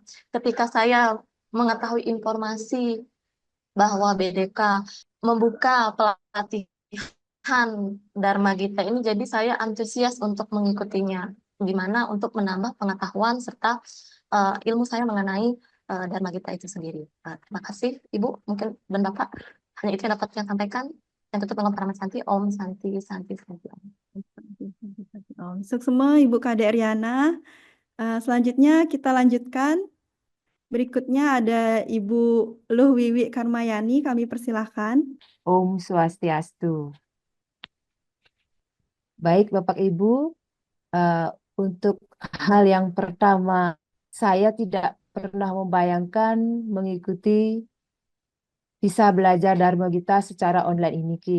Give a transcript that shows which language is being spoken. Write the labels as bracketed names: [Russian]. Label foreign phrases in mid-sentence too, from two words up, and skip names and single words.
[Indonesian] Ketika saya mengetahui informasi bahwa BDK membuka pelatihan Dharma Gita ini, jadi saya antusias untuk mengikutinya. Gimana untuk menambah pengetahuan serta ilmu saya mengenai Dharma Gita itu sendiri. Terima kasih Ibu, mungkin dan Bapak. Hanya itu yang dapat saya sampaikan. Yang tutup dengan Parama Santi, [Sanskrit] Om Santi, Santi, Santi, Om. [Indonesian] Sukses Ibu Kadek Riana. Selanjutnya kita lanjutkan. Berikutnya ada Ibu Luh Wiwi Karmayani, kami persilahkan. Om Swastiastu. Baik Bapak Ibu, untuk hal yang pertama, saya tidak pernah membayangkan mengikuti bisa belajar Dharma Gita secara online ini, Ki.